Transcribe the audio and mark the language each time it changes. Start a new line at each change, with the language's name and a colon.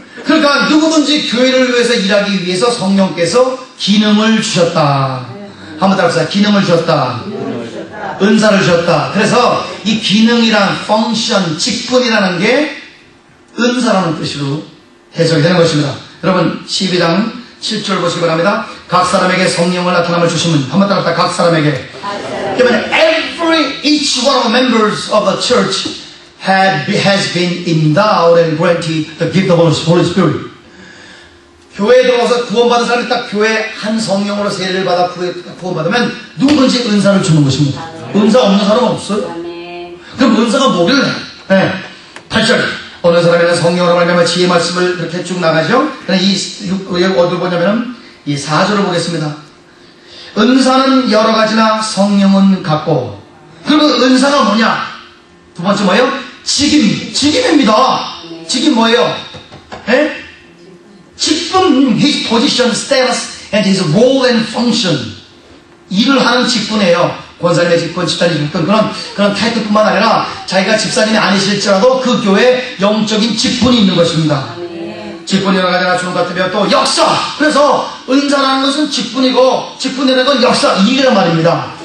Korean: 그러니까 누구든지 교회를 위해서 일하기 위해서 성령께서 기능을 주셨다. 한번 따라합시다. 기능을 주셨다. 은사를 주셨다. 그래서 이 기능이란 펑션, 직분이라는 게 은사라는 뜻으로 해석이 되는 것입니다. 여러분 12장 7절 보시기 바랍니다. 각 사람에게 성령을 나타남을 주시면 한번 따라합시다. 각 사람에게. 그러면
English: each one of the members of the church has been endowed and granted the gift of the Holy Spirit.
Korean: 교회에 들어와서 구원받은 사람이 딱 교회 한 성령으로 세례를 받아 구원받으면 누구든지 은사를 주는 것입니다. 은사 없는 사람은 없어요. 그럼 은사가 뭐길래? 네. 8절. 어느 사람이나 성령으로 말미암아 지혜의 말씀을 이렇게 쭉 나가죠. 이 어디를 보냐면은 이 4절을 보겠습니다. 은사는 여러 가지나 성령은 같고. 그리고 은사가 뭐냐? 두 번째 뭐예요? 직임입니다. 직임 뭐예요? 예?
English: 직분, his position, status, and his role and function.
Korean: 일을 하는 직분이에요. 권사님의 직분, 집사님의 직분, 그런 타이틀뿐만 아니라 자기가 집사님이 아니실지라도 그 교회에 영적인 직분이 있는 것입니다. 직분이 여러 가지나 주는 것 같으면 또 역사. 그래서 은사라는 것은 직분이고, 직분이라는 건 역사, 일이란 말입니다.